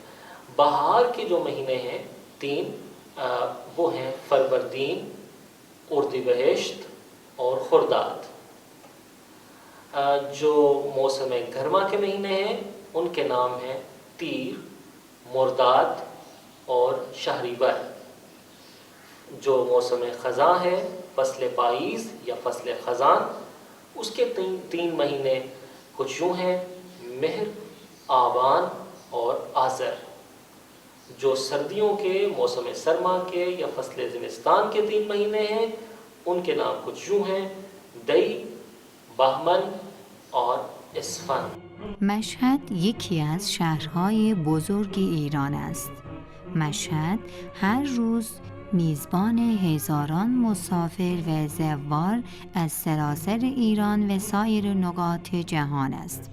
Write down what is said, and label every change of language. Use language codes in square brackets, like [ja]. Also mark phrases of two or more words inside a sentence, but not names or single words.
[ur] بہار کے جو مہینے ہیں 3 وہ ہیں فروردین، اردیبہشت اور خرداد. جو موسم گرما کے مہینے ہیں ان کے نام ہیں تیر، مرداد اور شہریور. جو موسم خزاں ہے، [fa] فصل پاییز یا فصل خزان، [ur] اس کے 3 مہینے کچھ یوں ہیں، مہر، آبان اور آذر. جو سردیوں کے موسم سرما کے یا [fa] فصل زمستان [ur] کے 3 مہینے ہیں ان کے نام کچھ یوں ہیں، دی، بہمن اور اسفن. [fa] مشهد یکی از شهرهای بزرگ ایران است. مشهد هر روز میزبان هزاران مسافر و زوار از سراسر ایران و سایر نقاط جهان است.